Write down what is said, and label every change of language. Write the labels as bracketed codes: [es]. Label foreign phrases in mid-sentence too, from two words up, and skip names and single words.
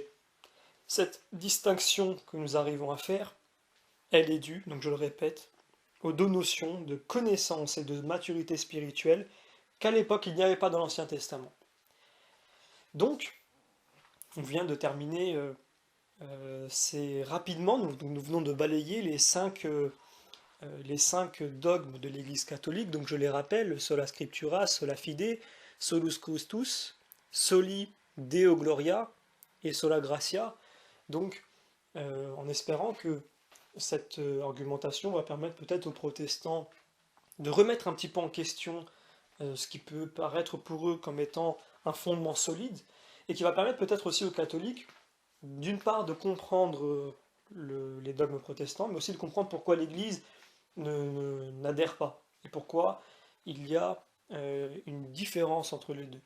[fr] Cette distinction que nous arrivons à faire, elle est due, donc je le répète, aux deux notions de connaissance et de maturité spirituelle qu'à l'époque il n'y avait pas dans l'Ancien Testament. Donc, on vient de terminer, c'est rapidement, nous venons de balayer les cinq dogmes de l'Église catholique, donc je les rappelle, [la] sola scriptura, sola fide, solus Christus, soli Deo gloria et sola gratia, [fr] donc en espérant que cette argumentation va permettre peut-être aux protestants de remettre un petit peu en question ce qui peut paraître pour eux comme étant un fondement solide, et qui va permettre peut-être aussi aux catholiques, d'une part, de comprendre les dogmes protestants, mais aussi de comprendre pourquoi l'Église n'adhère pas, et pourquoi il y a une différence entre les deux.